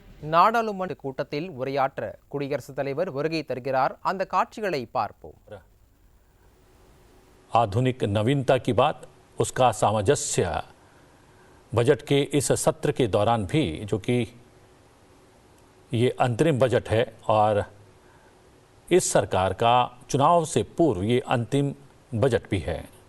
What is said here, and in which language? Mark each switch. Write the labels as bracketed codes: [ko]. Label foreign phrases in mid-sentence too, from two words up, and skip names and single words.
[ta] நாடாளுமன்ற கூட்டத்தில் உரையாற்ற குடியரசுத் தலைவர் வருகை தருகிறார். அந்த காட்சிகளை பார்ப்போம். [hi] आधुनिक नवीनता की बात, उसका सामंजस्य बजट के इस सत्र के दौरान भी, जो कि ये अंतरिम बजट है और इस सरकार का चुनाव से पूर्व ये अंतिम बजट भी है।